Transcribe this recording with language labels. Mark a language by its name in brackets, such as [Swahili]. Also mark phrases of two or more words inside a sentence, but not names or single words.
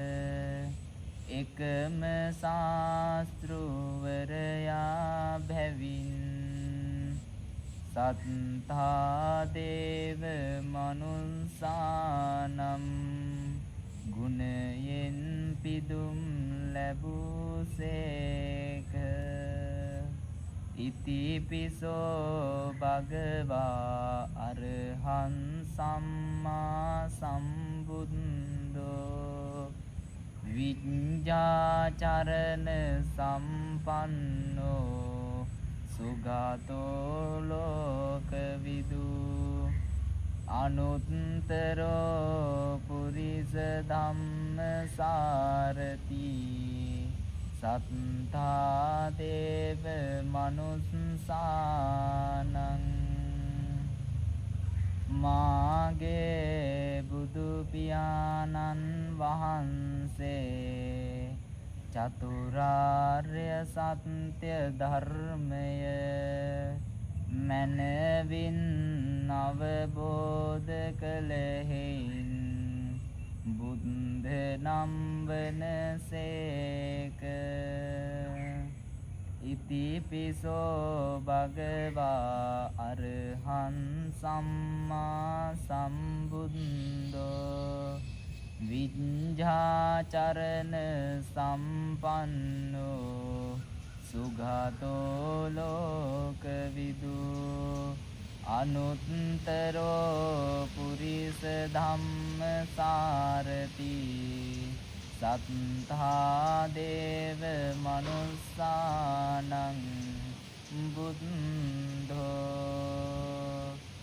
[Sinhala] එකම ශාස්ත්‍රවරයා බැවින් [Pali] සත්තා දේව මනුස්සානම් [Sinhala] ගුණයෙන් පිදුම් ලැබුසේක. [Pali] ඉතිපිසෝ භගවා අරහං සම්මා සම්බුද්ධෝ විඤ්ඤාචරණ සම්පන්නෝ සුගතෝ ලෝකවිදු. අනුත්තරෝ පුරිස ධම්ම සාරති සත්තා දේව මනුස්සානං. [Sinhala] මාගේ බුදු පියාණන් වහන්සේ චතුරාර්ය සත්‍ය ධර්මය මනවින් අවබෝධ කළ හේයින් බුද්ධ නම් වනසේක. [Pali] ඉති ඉතිපිසෝ භගවා අරහං සම්මා සම්බුද්ධෝ විඤ්ඤාචරණ සම්පන්නෝ සුගතෝ ලෝකවිදු අනුත්තරෝ පුරිස ධම්මසාරති සත්තා දේව මනුස්සානං බුද්ධෝ